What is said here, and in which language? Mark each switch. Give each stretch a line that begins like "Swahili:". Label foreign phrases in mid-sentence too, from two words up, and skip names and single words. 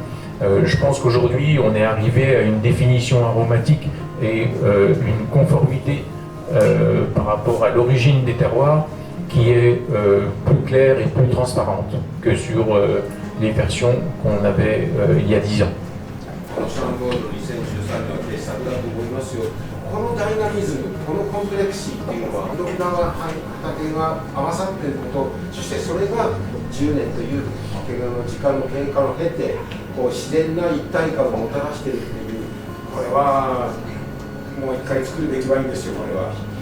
French: Je pense qu'aujourd'hui on est arrivé à une définition aromatique et une conformité par rapport à l'origine des terroirs qui est plus claire et plus transparente que sur les versions qu'on avait il y a 10 ans.
Japanese: だと思いますよ。このダイナミズム、このコンプレクシーっていうのは、いろんな畑が合わさっていること、そしてそれが10年という時間の経過を経て、こう自然な一体感をもたらしているっていう、これはもう一回作るべきワインですよ、これは。